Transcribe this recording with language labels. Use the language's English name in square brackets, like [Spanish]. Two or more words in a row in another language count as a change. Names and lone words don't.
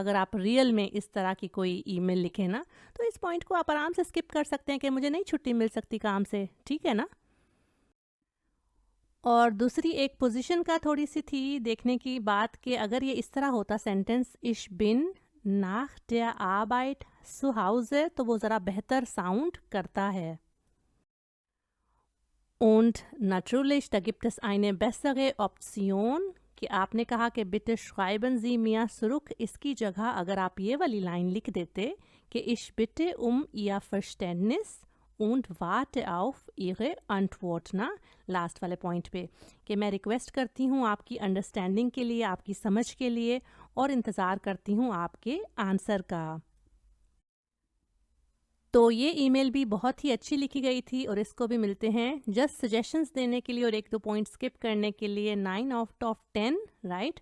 [Hindi] अगर आप रियल में इस तरह की कोई ईमेल लिखें ना, तो इस पॉइंट को आप आराम से स्किप कर सकते हैं कि मुझे नहीं छुट्टी मिल सकती काम से, ठीक है ना। और दूसरी एक पोजीशन का थोड़ी सी थी देखने की बात कि अगर ये इस तरह होता सेंटेंस [German] ich bin nach der Arbeit zu Hause, [Hindi] तो वो ज़रा बेहतर साउंड करता है। [German] Und natürlich, da gibt es eine bessere Option [Hindi] कि आपने कहा कि [German] bitte schreiben Sie mir zurück, [Hindi] इसकी जगह अगर आप ये वाली लाइन लिख देते कि [German] ich bitte Ihr Verständnis und warte auf Ihre Antwort, [Hindi] ना लास्ट वाले पॉइंट पे, कि मैं रिक्वेस्ट करती हूँ आपकी अंडरस्टैंडिंग के लिए, आपकी समझ के लिए, और इंतज़ार करती हूँ आपके आंसर का। तो ये ईमेल भी बहुत ही अच्छी लिखी गई थी और इसको भी मिलते हैं [English] just suggestions [Hindi] देने के लिए और एक दो पॉइंट स्किप करने के लिए 9 [English] out of [Hindi] 10, राइट।